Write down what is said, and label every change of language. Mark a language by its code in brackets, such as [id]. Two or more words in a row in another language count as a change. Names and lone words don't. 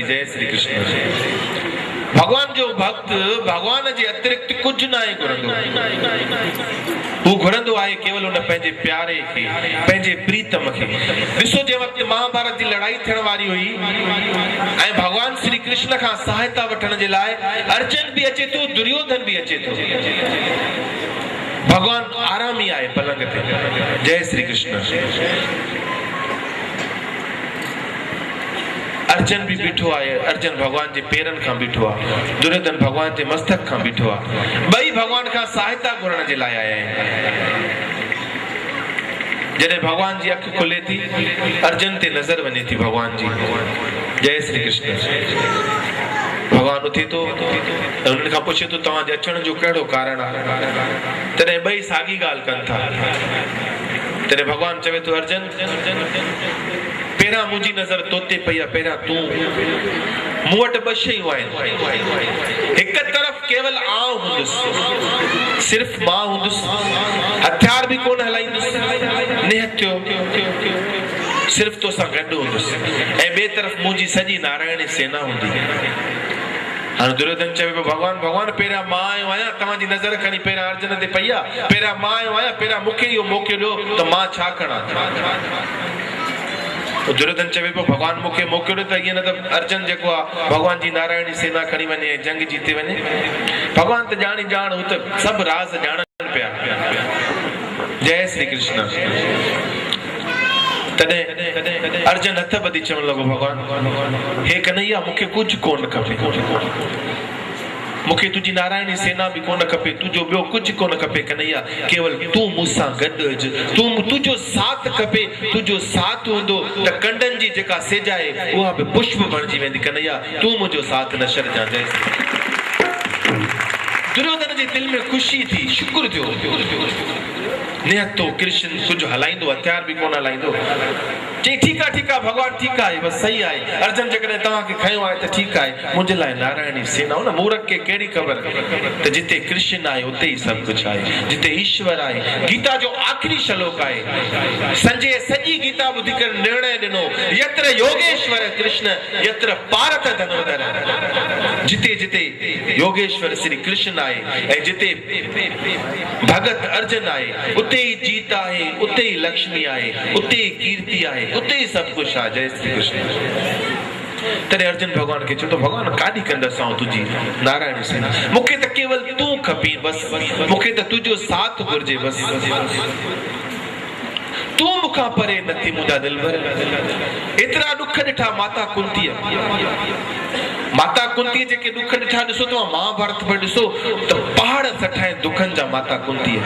[sd] जय श्री कृष्ण। भगवान जो भक्त भगवान जे अतिरिक्त कुझु न आहे घुरंदो, हू घुरंदो आहे केवल उन पंहिंजे प्यारे खे, पंहिंजे प्रीतम खे। ॾिसो जे वक़्तु महाभारत जी लड़ाई थियण वारी हुई ऐं भगवान श्री कृष्ण खां सहायता वठण जे लाइ अर्जुन भी अचे थो, दुर्योधन भी अचे थो। भगवान आराम ही आहे पलंग ते। जय श्री कृष्ण। अर्जुन भी बीठो आहे, अर्जुन भगवान जे पेरनि खां बीठो आहे, दुर्योधन भगवान जे मस्तक खां बीठो आहे। ॿई भगवान खां सहायता घुरण जे लाइ आया आहिनि। जॾहिं भगवान जी अखि खुले थी, अर्जुन ते नज़र वञे थी भगवान जी। जय श्री कृष्ण। भगवान उथे थो ऐं उन्हनि खां पुछे थो तव्हांजे अचण जो कहिड़ो कारण आहे। तॾहिं ॿई साॻी ॻाल्हि कनि था। तॾहिं भगवान चवे थो अर्जुन, पहिरां मुंहिंजी नज़र तो ते पई आहे, पहिरां तूं। मूं वटि ॿ शयूं आहिनि। हिकु तरफ़ केवल आउं हूंदुसि, सिर्फ़ मां हूंदुसि, हथियार बि कोन हलाईंदुसि, निहत्यो सिर्फ़ तोसां गॾु हूंदुसि। ऐं ॿिए तरफ़ मुंहिंजी सॼी नारायणी सेना हूंदी। हाणे दुर्योधन चवे पियो भगवान पहिरियां मां आयो आहियां, तव्हांजी नज़र खणी पहिरियां अर्जुन ते पई आहे, पहिरियां मां आयो आहियां, पहिरियां मूंखे इहो मौक़ो ॾियो त मां छा कयां। दुर्योधन चवे पियो भगवान मूंखे मौक़ो ॾियो त ईअं न त अर्जुन जेको आहे भगवान जी नारायणी सेना खणी वञे ऐं जंग जीते वञे। भगवान त ॼाणी ॼाण हू त सभु राज़ ॼाणनि पिया। जय श्री कृष्ण। तॾहिं अर्जुन हथ ॿधी चवण लॻो भगवान हे कन्हैया मूंखे कुझु कोन खपे, मूंखे तुंहिंजी नारायणी सेना बि कोन खपे, तुंहिंजो ॿियो कुझु कोन खपे कन्हैया, केवल तूं मूंसां गॾु अच, तुंहिंजो साथ खपे। तुंहिंजो साथ हूंदो त कंडनि जी जेका सिज आहे उहा बि पुष्प बणिजी वेंदी। कन्हैया तूं मुंहिंजो साथ न छॾिजांइ। दुर्योधन जे दिल में ख़ुशी थी, शुक्र थियो। निहतो कृष्ण कुझु हलाईंदो, हथियार बि कोन हलाईंदो। चई ठीकु आहे भगवान ठीकु आहे, बसि सही आहे। अर्जुन जेकॾहिं तव्हांखे खयो आहे त ठीकु आहे, मुंहिंजे लाइ नारायणी सेना। उन मूर्ख खे कहिड़ी ख़बर त जिते कृष्ण आहे उते ई सभु कुझु आहे, जिते ईश्वर आहे। गीता जो आख़िरी श्लोक आहे, संजय सॼी गीता ॿुधी करे निर्णय ॾिनो, [sa] यत्र योगेश्वर कृष्ण यत्र पार्थ धनुर्धर। [sd] जिते जिते योगेश्वर श्री कृष्ण आहे ऐं जिते भगत अर्जुन आहे, उते ई जीत आहे, उते ई लक्ष्मी आहे, उते ई कीर्ति आहे। उते ही [hi] सब कुछ [sd] आ। जय श्री कृष्ण। तॾहिं अर्जुन भगवान खे चयो भगवान काॾी कंदसि तुंहिंजी नारायण सेना, मूंखे त केवल तूं खपी बस, मूंखे त तुंहिंजो साथ घुर्जे बस, तूं मूंखां परे नथी मुंहिंजा दिलबर। एतिरा ॾुख ॾिठा माता कुंतीअ, माता कुंतीअ जेके ॾुख ॾिठा ॾिसो तव्हां महाभारत में ॾिसो त पहाड़ सठाए दुखनि जा माता कुंतीअ।